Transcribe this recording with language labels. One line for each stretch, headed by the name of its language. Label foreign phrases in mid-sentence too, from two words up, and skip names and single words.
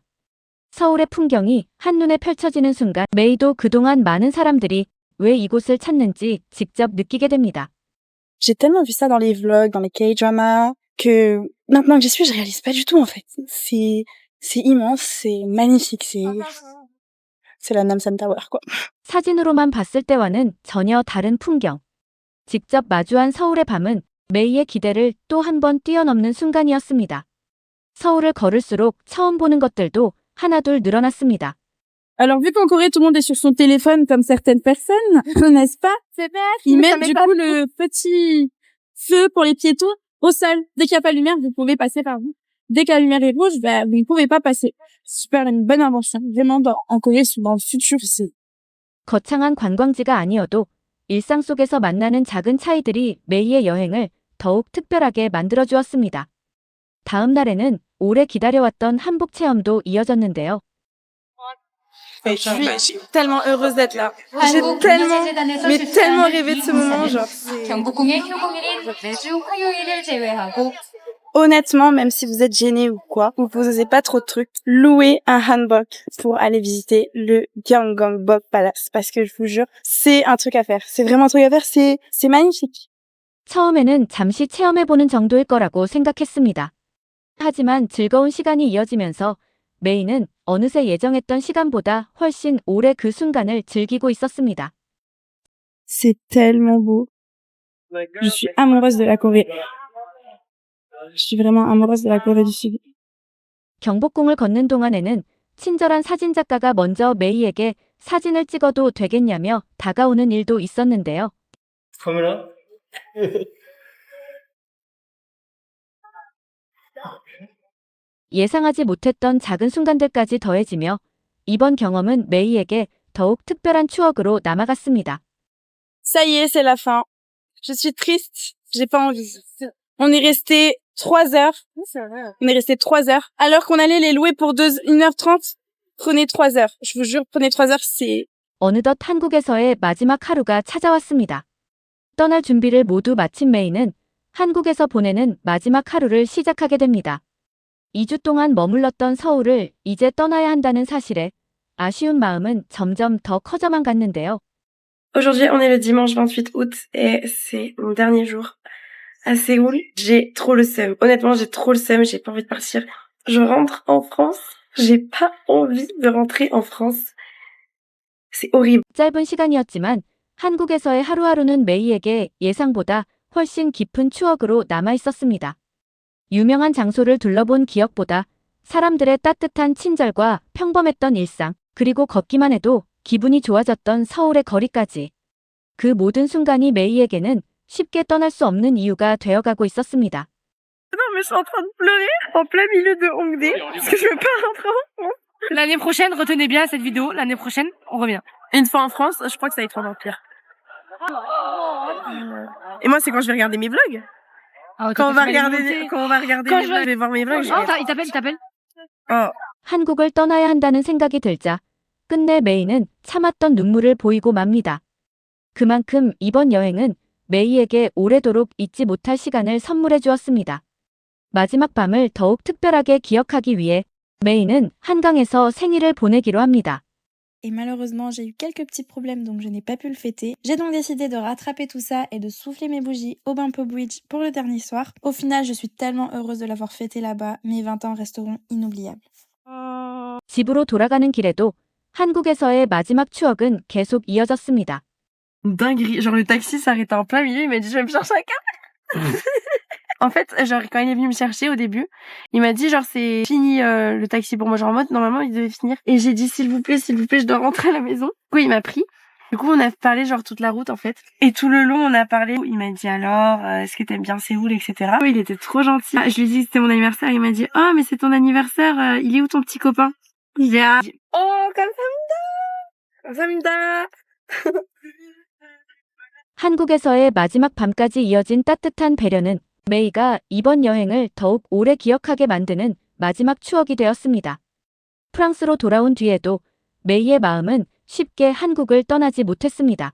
Korean: 서울의 풍경이 한눈에 펼쳐지는 순간 메이도 그동안 많은 사람들이 왜 이곳을 찾는지 직접 느끼게 됩니다.
French: J'ai tellement vu ça dans les vlogs, dans les K-dramas, que maintenant que j'y suis, je réalise pas du tout en fait. C'est immense, c'est magnifique, c'est la Namsan Tower quoi.
Korean: 사진으로만 봤을 때와는 전혀 다른 풍경. 직접 마주한 서울의 밤은 메이의 기대를 또 한 번 뛰어넘는 순간이었습니다. 서울을 걸을수록 처음 보는 것들도 하나둘 늘어났습니다.
French: Alors, vu qu'en Corée, tout le monde est sur son téléphone comme certaines personnes, n'est-ce pas? Ils mettent du coup le petit feu pour les piétons au sol. Dès qu'il n'y a pas de lumière, vous pouvez passer par vous. Dès que la lumière est rouge, vous ne pouvez pas passer. Super, une bonne invention. Vraiment, en Corée, dans le futur, c'est...
Korean: 거창한 관광지가 아니어도 일상 속에서 만나는 작은 차이들이 메이의 여행을 더욱 특별하게 만들어주었습니다. 다음 날에는 오래 기다려왔던 한복 체험도 이어졌는데요.
French: Je suis tellement heureuse d'être là. J'ai tellement rêvé de ce moment, genre.
Korean: 경복궁의 휴무일인 매주 화요일을 제외하고
French: Honnêtement, même si vous êtes gêné ou quoi, ou que vous osez pas trop de trucs, louez un hanbok pour aller visiter le Gyeongbok Palace. Parce que je vous jure, c'est un truc à faire. C'est vraiment un truc à faire, c'est magnifique.
Korean: 처음에는 잠시 체험해보는 정도일 거라고 생각했습니다. 하지만 즐거운 시간이 이어지면서 메이는 어느새 예정했던 시간보다 훨씬 오래 그 순간을 즐기고 있었습니다.
French: C'est tellement beau. Je suis amoureuse de la Corée. Je suis vraiment amoureuse de la Corée du Sud.
Korean: 경복궁을 걷는 동안에는 친절한 사진작가가 먼저 메이에게 사진을 찍어도 되겠냐며 다가오는 일도 있었는데요. 카메라? 예상하지 못했던 작은 순간들까지 더해지며 이번 경험은 메이에게 더욱 특별한 추억으로 남아갔습니다.
French: Ça y est, c'est la fin. Je suis triste. J'ai pas envie. On est resté 3 heures. On est resté 3 heures. Alors qu'on allait les louer pour 1h30. Prenez 3 heures. Je vous jure, prenez 3 heures, c'est...
Korean: 어느덧 한국에서의 마지막 하루가 찾아왔습니다. 떠날 준비를 모두 마친 메이는 한국에서 보내는 마지막 하루를 시작하게 됩니다. 2주 동안 머물렀던 서울을 이제 떠나야 한다는 사실에 아쉬운 마음은 점점 더 커져만 갔는데요.
French: Aujourd'hui, on est le dimanche 28 août et c'est mon dernier jour à Séoul. J'ai trop le seum. Honnêtement, j'ai trop le seum. J'ai pas envie de partir. Je rentre en France. J'ai pas envie de rentrer en France. C'est horrible.
Korean: 짧은 시간이었지만 한국에서의 하루하루는 메이에게 예상보다 훨씬 깊은 추억으로 남아 있었습니다. 유명한 장소를 둘러본 기억보다 사람들의 따뜻한 친절과 평범했던 일상, 그리고 걷기만 해도 기분이 좋아졌던 서울의 거리까지. 그 모든 순간이 메이에게는 쉽게 떠날 수 없는 이유가 되어가고 있었습니다.
French: Non, mais je suis en train de pleurer en plein milieu de Hongdae parce que je veux pas rentrer en France. L'année prochaine, retenez bien cette vidéo. L'année prochaine, on revient. Une fois en France, je crois que ça va être encore pire. Et moi, c'est quand je vais regarder mes vlogs. Quand on va regarder mes vlogs, je vais voir mes vlogs. il t'appelle. Oh.
Korean: 한국을 떠나야 한다는 생각이 들자 끝내 메이는 참았던 눈물을 보이고 맙니다. 그만큼 이번 여행은 메이에게 오래도록 잊지 못할 시간을 선물해 주었습니다. 마지막 밤을 더욱 특별하게 기억하기 위해 메이는 한강에서 생일을 보내기로 합니다.
French: Et malheureusement, j'ai eu quelques petits problèmes, donc je n'ai pas pu le fêter. J'ai donc décidé de rattraper tout ça et de souffler mes bougies au Bumpo Bridge pour le dernier soir. Au final, je suis tellement heureuse de l'avoir fêté là-bas. Mes 20 ans resteront inoubliables.
Korean: 집으로 돌아가는 길에도 한국에서의 마지막 추억은 계속 이어졌습니다.
French: Dinguerie. Genre, le taxi s'arrêtait en plein milieu, il m'a dit, je vais me chercher un câble. En fait, genre, quand il est venu me chercher au début, il m'a dit, genre, c'est fini le taxi pour moi. Genre, en mode, normalement, il devait finir. Et j'ai dit, s'il vous plaît, je dois rentrer à la maison. Du coup, il m'a pris. Du coup, on a parlé, genre, toute la route, en fait. Et tout le long, on a parlé. Il m'a dit, alors, est-ce que t'aimes bien Séoul, etc. Il était trop gentil. Je lui ai dit que c'était mon anniversaire. Il m'a dit, oh, mais c'est ton anniversaire. Il est où ton petit copain? Il dit,
Korean: ah. Oh, 감사합니다. 한국에서의 마지막 밤까지 이어진 따뜻한 배려는 메이가 이번 여행을 더욱 오래 기억하게 만드는 마지막 추억이 되었습니다. 프랑스로 돌아온 뒤에도 메이의 마음은 쉽게 한국을 떠나지 못했습니다.